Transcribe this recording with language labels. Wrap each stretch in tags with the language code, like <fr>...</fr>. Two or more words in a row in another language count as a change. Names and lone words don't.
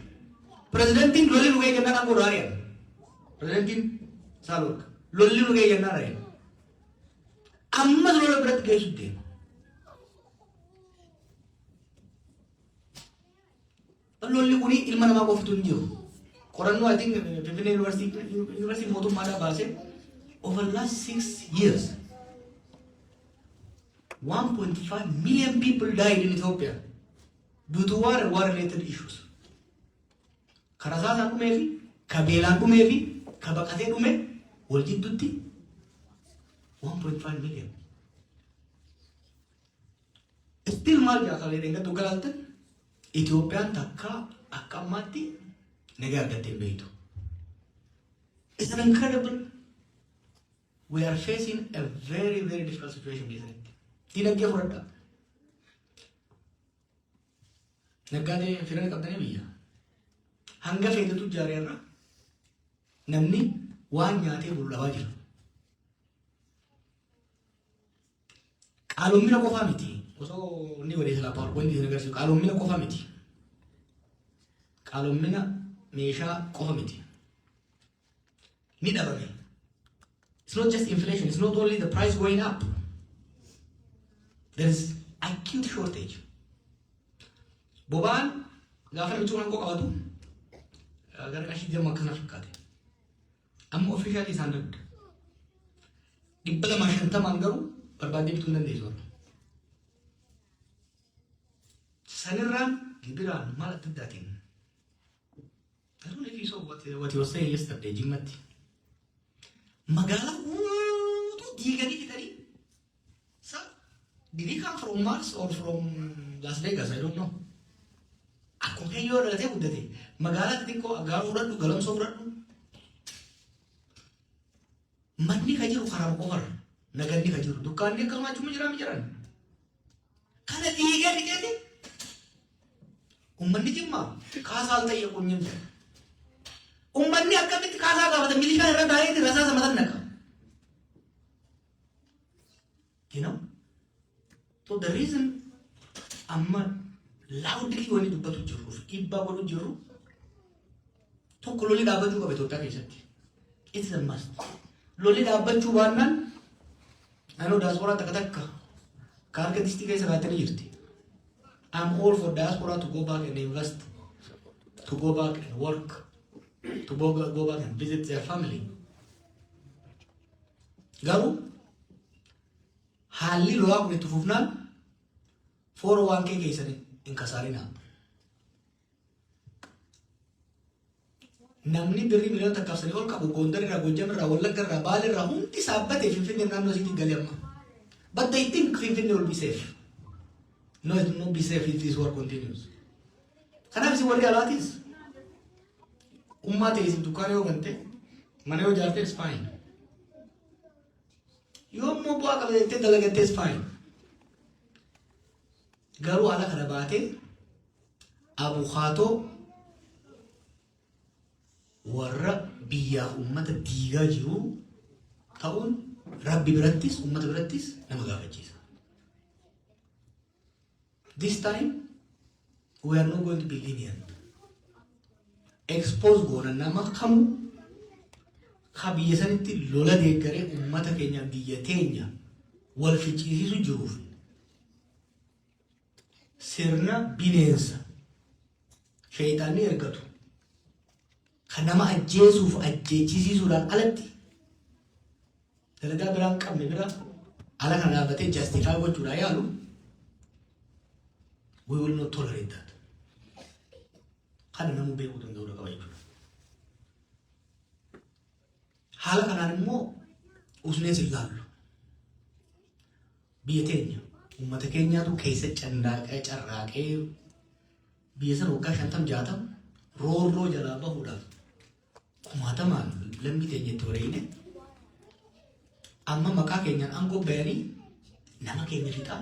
<om>Presidentiin lolli nu ga'e kennaan angora ari'an. Presidentiin Saalorka lolli nu ga'e kennaan ari'an. Ammas lola biratti geessu deema. Lolli kuni ilma namaa qofatu hin jiru.</om> <en>Qorannoo I think Finfinnee University</en> <om>mootummaadhaa baasee</om> <en>over last 6 years 1.5 million people died in Ethiopia due to war and war-related issues.</en> <om>Karasaasaan dhumee fi kabeelaan dhumee fi kabaqatee dhume wal jidduutti 1.5 million. Still maal jaasalee dheengatu galaaltan Itoophiyaan takka akka ammaatti nagaa argattee hin beektu.</om> <en>It's an incredible. We are facing a very, very difficult situation, isn't it?</en> <om>Dinagdee fudhadhaa. Naggaadee firana qabdanii biyya. Hanga feetetu ijaareerra namni waan nyaatee bulu dhabaa jira. Qaaloommina qofaa miti. Osoo inni godhee silaa PowerPoint isin agarsiisu qaaloommina qofaa miti. Qaaloommina meeshaa qofa miti. Ni dhabame.</om> <en>It's not just inflation. It's not only the price going up. There is acute shortage.</en> <om>Boba'aan gaafa namichi waan qabatu gara qashii deemu akkana fakkaate. Amma officially isaan dadda. 250 garuu barbaadee bituu hin dandeessu. Sanirraan gibiraan maal adda addaatiin.</om> <en>I don't know if you saw what you were saying yesterday,</en> <om>Jimmatti. Magala guutuu diiganii fixanii.</om> <en>So, did he come from Mars or from Las Vegas? I don't know.</en> <om>Akkuma kayyoo dhalatee guddate. Magaalaa xixiqqoo gaara fudhadhu, galamsoo fudhadhu. Manni ka jiru karaa qofarra. Naganni ka jiru. Dukkaanni akkasumaa cuma jiran. Kana diigaa dhiqeeti. Ummanni Jimmaa kaasaa ta'e quunnamte. Ummanni akkamitti kaasaa gaafata milishaa irra daa'eeti rasaasa matan naqa.</om> <en>You know? So the reason</en> <om>amma loudly wani dubbatu jirru dhiibbaa godhu jirru tokko lolli dhaabbachuu qaba Itoophiyaa keessatti.</om> <en>It is a must.</en> <om>Lolli dhaabbachuu baannaan anoo diaspora takka ka harka distii keessa baatanii jirti.</om> <en>I'm all for diaspora to go back and invest, to go back and work, to go back and visit their family.</en> <om>Garuu haalli lolaa kun itti fufnaan 401k keessan hin kasaarinaa. Namni birrii miliyoona takkaafsanii ol qabu Gondar irraa, Gojjam irraa, Wallagga irraa, Baale irraa hundi saabbatee Finfinnee naannoo isiitti galee amma.</om> <en>But they think Finfinnee will be safe. No, it will not be safe if this war continues.</en> <om>Kanaaf isin warri alaatis ummaa ta'e isin dukkaana yoo gante mana yoo ijaarte</om> <en>is fine.</en> <om>Yoo immoo bu'aa qaba jettee dalagatte</om> <en>is fine.</en> <om>Garuu haala kana baatee abukaatoo warra biyyaaf ummata diigaa jiru ta'uun Rabbi birattis ummata birattis nama gaafachiisa.</om> <en>This time, we are not going to be lenient.</en> <om>Expose goona nama kamu ka biyya sanitti lola deeggaree ummata keenya biyya teenya wal ficcisiisu jiruuf sirna bineensa shayitaanni ergatu kan nama ajjeesuuf ajjeechisiisuudhaan alatti dalagaa biraan qabne bira ala kana dhaabbatee justify gochuudhaan yaalu.</om> <en>We will not tolerate that.</en> <om>Kana namu beeku danda'u qaba jechuudha. Haala kanaan immoo usnee silaallu. Biyya teenya uummata keenyaatu keessa candaaqee carraaqee biyya sana waggaa 50-60 roorroo jalaa bahuudhaaf kumaatamaan lammii teenya itti wareegine amma maqaa keenyaan aangoo bayanii nama keenya fixaa.</om>